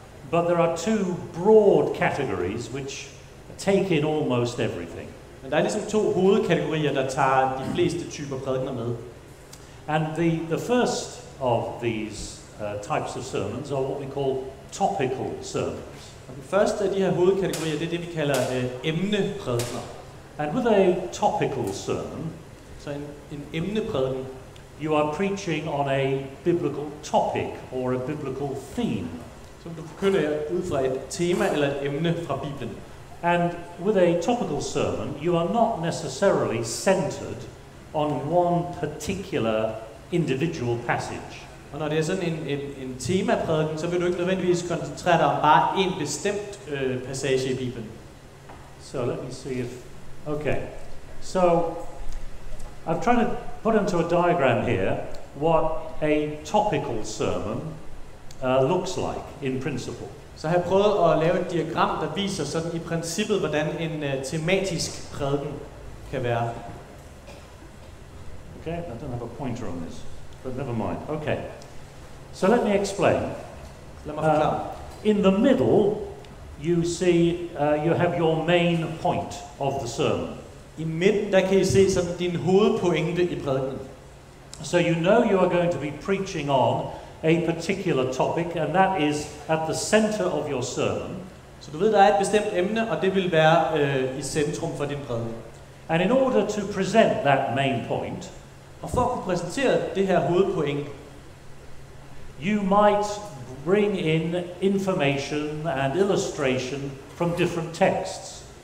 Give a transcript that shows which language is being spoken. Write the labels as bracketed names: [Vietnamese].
[English] But there are two broad categories which take in almost everything. [Danish] Men der er ligesom to hovedkategorier, der tager de fleste typer prædikener med. [English] And the first of these types of sermons are what we call topical sermons. [Danish] Og den første af de her hovedkategorier, det er det, vi kalder emneprædikener. [English] And with a topical sermon, [Danish] så en emneprædiken, [English] you are preaching on a biblical topic or a biblical theme. [Danish] Så du forkynder ud fra et tema eller et emne fra Bibelen. [English] And with a topical sermon, you are not necessarily centered on one particular individual passage. [Danish] Og når det er sådan en temaprædiken, så vil du ikke nødvendigvis koncentrere dig om bare en bestemt passage i Bibelen. [English] So let me see if... Okay. So I've tried to put into a diagram here what a topical sermon looks like in principle. [Danish] Så har jeg prøvet at lave et diagram, der viser sådan i princippet, hvordan en tematisk prædiken kan være. [English] Okay, I don't have a pointer on this, but never mind. Okay, so let me explain. [Danish] Lad mig forklare. [English] In the middle, you see you have your main point of the sermon. [Danish] I midten, der kan I se sådan din hovedpointe i prædikenen. [English] So you know you are going to be preaching on a particular topic, and that is at the center of your sermon. [Danish] Så du ved, der er et bestemt emne, og det vil være i centrum for din prædiken. [English] And in order to present that main point, [Danish] og for at kunne præsentere det her hovedpoint, [English] you might bring in information and illustration from different texts.